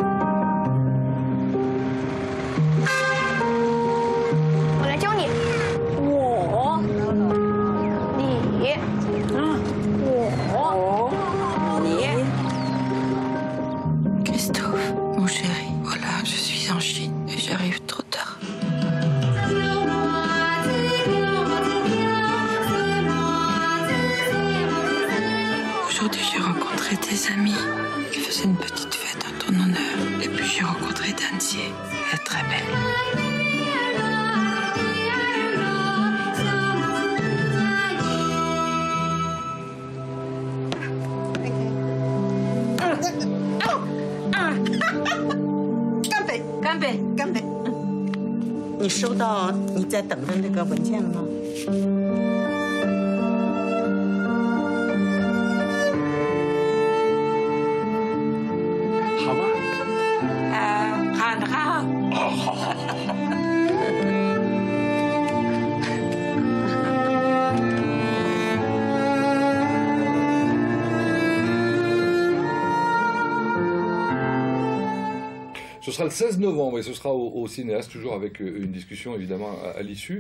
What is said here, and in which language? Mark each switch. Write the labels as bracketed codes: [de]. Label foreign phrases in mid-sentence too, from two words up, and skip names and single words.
[fr] Christophe, mon chéri, voilà, je suis en Chine et j'arrive trop tard. Aujourd'hui, j'ai rencontré des amis qui faisaient une petite fête en ton honneur. Et puis j'ai rencontré Danzier. Elle est très belle. [zh] 干杯！干杯！你收到你在等的那个文件了吗？好吧。好的好。好。 [fr] Ce sera le 16 novembre et ce sera au cinéaste, toujours avec une discussion évidemment à l'issue.